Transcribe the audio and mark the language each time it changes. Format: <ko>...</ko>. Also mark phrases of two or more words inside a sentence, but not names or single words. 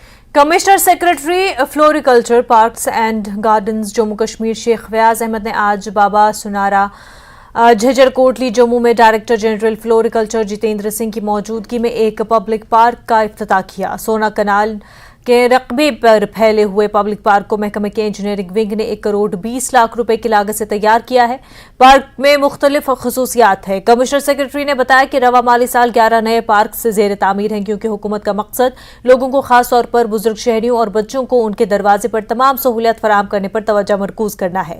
<ur>کمشنر سیکرٹری فلوریکلچر پارکس اینڈ گارڈنز جموں کشمیر شیخ فیاض احمد نے آج بابا سنارا جھجر کوٹلی جموں میں</ur> <en>director general</en> <ur>فلوریکلچر جتیندر سنگھ کی موجودگی میں ایک</ur> <en>public park</en> <ur>کا افتتاح کیا۔ سونا کنال کے رقبے پر پھیلے ہوئے</ur> <en>public park</en> <ur>کو محکمہ کے</ur> <en>engineering wing</en> <ur>نے 1 کروڑ 20 لاکھ روپے کی لاگت سے تیار کیا ہے۔ پارک میں مختلف خصوصیات ہیں۔ کمشنر سیکرٹری نے بتایا کہ رواں مالی سال 11 نئے پارک سے زیر تعمیر ہیں، کیونکہ حکومت کا مقصد لوگوں کو خاص طور پر بزرگ شہریوں اور بچوں کو ان کے دروازے پر تمام سہولیات فراہم کرنے پر توجہ مرکوز کرنا ہے۔</ur>